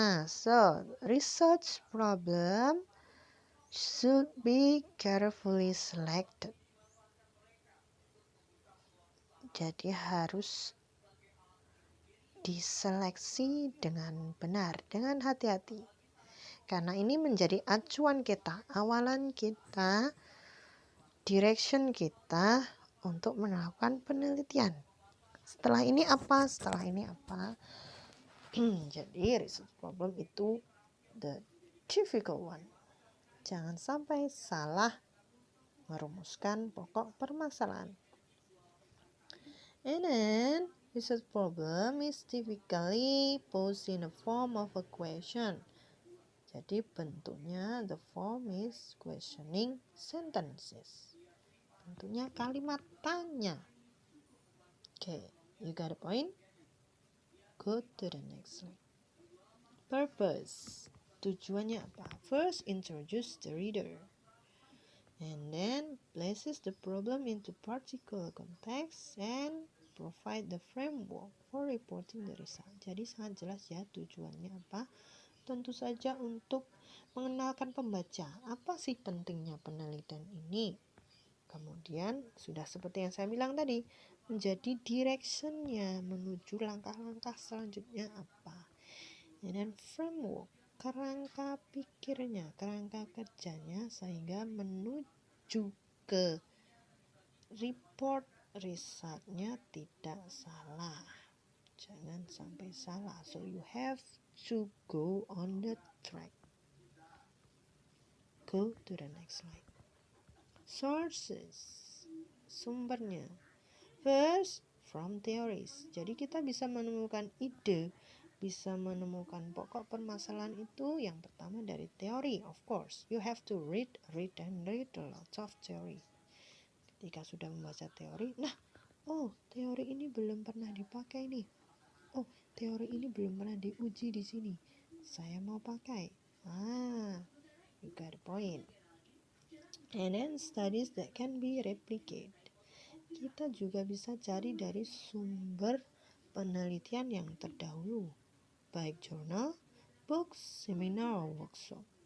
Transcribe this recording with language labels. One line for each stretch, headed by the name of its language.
English: So research problem should be carefully selected.
Indonesian: Jadi harus diseleksi dengan benar, dengan hati-hati. Karena ini menjadi acuan kita, awalan kita, direction kita untuk melakukan penelitian. Setelah ini apa? Setelah ini apa? Jadi
English: research problem
Indonesian: itu
English: the difficult one.
Indonesian: Jangan sampai salah merumuskan pokok permasalahan.
English: And then research problem is typically posed in the form of a question.
Indonesian: Jadi bentuknya
English: the form is questioning sentences.
Indonesian: Bentuknya kalimat tanya.
English: Okay, you got a point? Go to the next slide. Purpose.
Indonesian: Tujuannya apa?
English: First, introduce the reader. And then, places the problem into particular context and provide the framework for reporting the result.
Indonesian: Jadi sangat jelas ya tujuannya apa. Tentu saja untuk mengenalkan pembaca apa sih pentingnya penelitian ini. Kemudian sudah seperti yang saya bilang tadi, menjadi directionnya menuju langkah-langkah selanjutnya apa.
English: And then framework,
Indonesian: kerangka pikirnya, kerangka kerjanya sehingga menuju ke report risetnya tidak salah. Jangan sampai salah.
English: So you have to go on the track. Go to the next slide. Sources,
Indonesian: sumbernya.
English: First, from theories.
Indonesian: Jadi kita bisa menemukan ide, bisa menemukan pokok permasalahan itu yang pertama dari teori.
English: Of course, you have to read a lot of theory.
Indonesian: Ketika sudah membaca teori, teori ini belum pernah dipakai nih. Oh, teori ini belum pernah diuji di sini. Saya mau pakai.
English: You got a point. And then studies that can be replicated.
Indonesian: Kita juga bisa cari dari sumber penelitian yang terdahulu, baik jurnal,
English: books, seminar, or workshop.